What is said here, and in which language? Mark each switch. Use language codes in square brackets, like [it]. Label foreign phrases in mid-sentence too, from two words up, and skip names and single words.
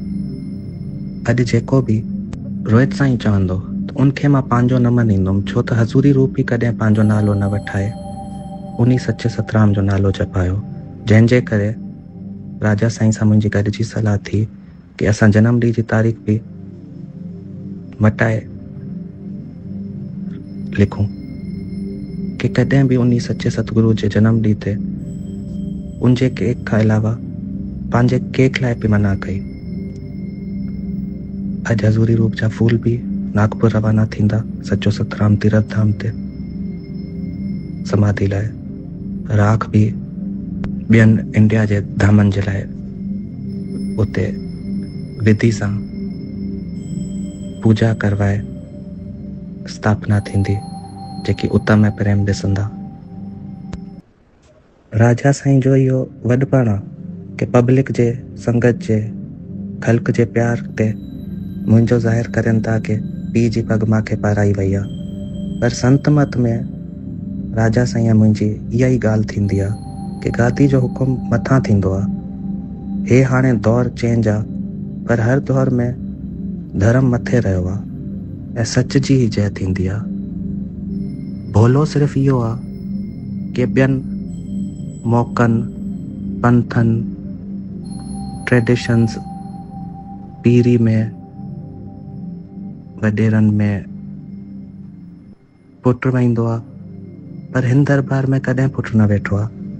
[sd] अॼु जेको बि रोहित साईं चवंदो त उनखे मां पंहिंजो न मञींदुमि, छो त हज़ूरी रूप ई कॾहिं पंहिंजो नालो न वठाए, उन सचे सतराम जो नालो जपायो, जंहिंजे करे राजा साईं सां मुंहिंजी गॾिजी सलाह थी कि असां जनम ॾींहं जी तारीख़ बि मटाए लिखूं कि कॾहिं बि उन सचे सतगुरु जे जनम ॾींहं ते उनजे केक खां अलावा पंहिंजे केक लाइ बि मना कई। अॼु हज़ूरी रूप जा फूल भी नागपुर रवाना थींदा सचो सतराम तीरथ धाम ते समाधि लाइ। राख भी ॿियनि इंडिया जे धामनि जे लाइ उते विधि सां पूजा करवाए स्थापना थींदी, जेकी उतम ऐं प्रेम ॾिसंदा। राजा साईं जो इहो वॾपण आहे कि पब्लिक जे संगत जे ख़ल्क़ जे प्यार ते मुंहिंजो ज़ाहिर करनि था कि पीउ जी पग मूंखे पाराई वई आहे। पर संत मत में राजा साईं मुंहिंजी इहा ई ॻाल्हि थींदी आहे कि गादी जो हुकुम मथां थींदो आहे। हे हाणे दौर चेंज आहे, पर हर दौर में धर्म मथे रहियो आहे ऐं सच जी ही जय थींदी आहे। भोलो सिर्फ़ु इहो आहे कि ॿियनि मौक़नि, पंथनि, ट्रेडिशन्स, पीरी में, वॾेरनि में पुट वेंदो आहे, पर हिन दरबार में कॾहिं पुट न वेठो आहे।